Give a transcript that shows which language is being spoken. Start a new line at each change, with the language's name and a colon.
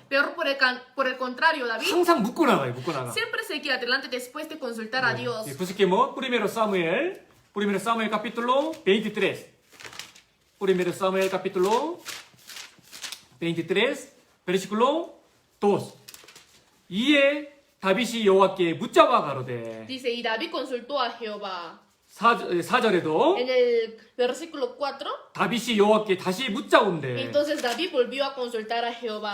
Spanish: Pero por el contrario, David
Korean: 항상 묻고 나가요. 묻고 나가.
Spanish: siempre seguía adelante después de consultar a Dios. Busquemos primero Samuel capítulo 23. Primero Samuel capítulo 23, versículo 2.
Korean: 이에 다윗이 여호와께 묻자와 가로되.
Spanish: Dice, y David consultó a Jehová.
Korean: 4절에도
Spanish: En el versículo 4,
Korean: 다윗이 여호와께 다시 묻자온데.
Spanish: entonces David volvió a consultar a Jehová.